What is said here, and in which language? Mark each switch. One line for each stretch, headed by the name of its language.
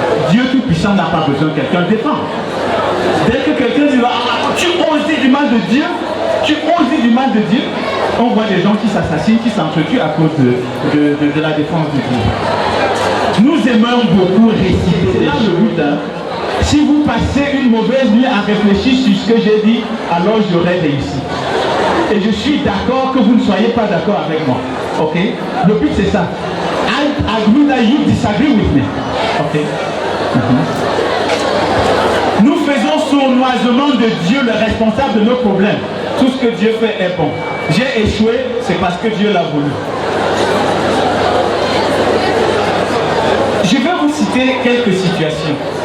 French: Dieu tout-puissant n'a pas besoin que quelqu'un défende. Dès que quelqu'un dit tu oses dire du mal de Dieu, tu oses dire du mal de Dieu, on voit des gens qui s'assassinent, qui s'entretuent à cause de la défense de Dieu. Nous aimons beaucoup réciter. C'est là le but. Si vous passez une mauvaise nuit à réfléchir sur ce que j'ai dit, alors j'aurai réussi. Et je suis d'accord que vous ne soyez pas d'accord avec moi. Ok? Le but c'est ça.
English: I agree that you disagree with me. Ok?
French: Nous faisons sournoisement de Dieu le responsable de nos problèmes. Tout ce que Dieu fait est bon. J'ai échoué, c'est parce que Dieu l'a voulu. Je vais vous citer quelques situations.